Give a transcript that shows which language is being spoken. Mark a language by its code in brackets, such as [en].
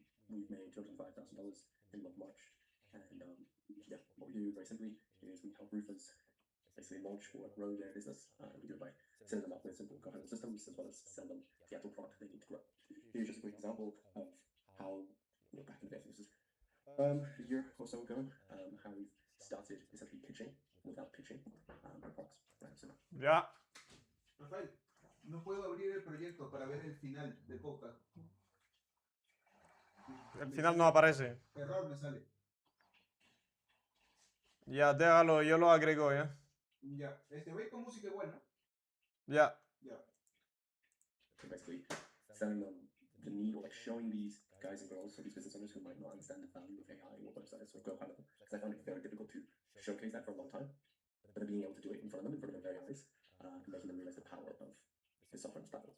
[en] We've made $205,000 in March. And yeah, what we do very simply is we help roofers basically launch or grow their business. We do it by setting them up with simple go-handle systems as well as sell them the actual product they need to grow. Here's just a quick example of how back in the day, this is a year or so ago, how we've started essentially pitching without pitching our products. Right, so. Yeah. [es] Rafael, no puedo abrir el proyecto para ver el final del podcast. El final no aparece. Error me sale. Ya, déjalo, yo lo agrego, ¿ya? Ya, voy con música igual, ¿no? Ya. Ya. [en] So basically, selling them the need or like showing these guys and girls, so these business owners who might not understand the value of AI or websites or go high level, because I found it very difficult to showcase that for a long time. But being able to do it in front of them, in front of their very eyes, and making them realize the power of the software and platform.